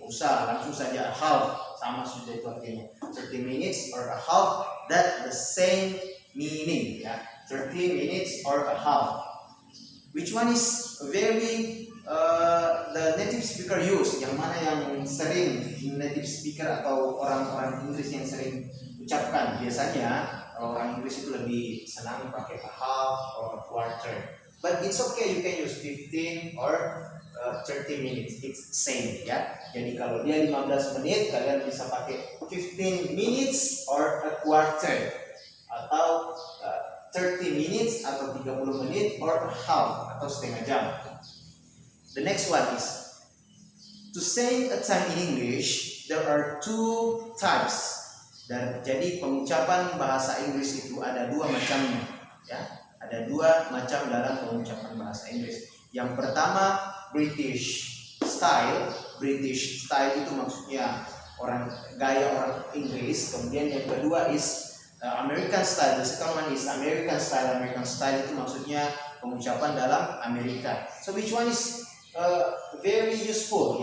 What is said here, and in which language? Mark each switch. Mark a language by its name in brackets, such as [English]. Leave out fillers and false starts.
[Indonesian] Usah langsung saja half, sama sudah itu artinya. [English] 30 minutes or a half, that the same meaning, ya. 30 minutes or a half. Which one is very the native speaker use? [Indonesian] Yang mana yang sering native speaker atau orang-orang Inggris yang sering ucapkan? Biasanya orang Inggris itu lebih senang pakai [English] a half or a quarter. But it's okay, you can use 15 or 30 minutes. It's same, [Indonesian] ya. Jadi kalau dia 15 menit, kalian bisa pakai [English] 15 minutes or a quarter, [Indonesian] atau [English] 30 minutes [Indonesian] atau 30 menit [English] or a half [Indonesian] atau setengah jam. [English] The next one is to say a time in English. There are two types. [Indonesian] Dan jadi pengucapan bahasa Inggris itu ada dua macamnya, ya. Ada dua macam dalam pengucapan bahasa Inggris. Yang pertama British style. British style itu maksudnya gaya orang Inggris. Kemudian yang kedua [English] is American style. The second one is American style. American style [Indonesian] itu maksudnya pengucapan dalam Amerika. [English] So which one is very useful?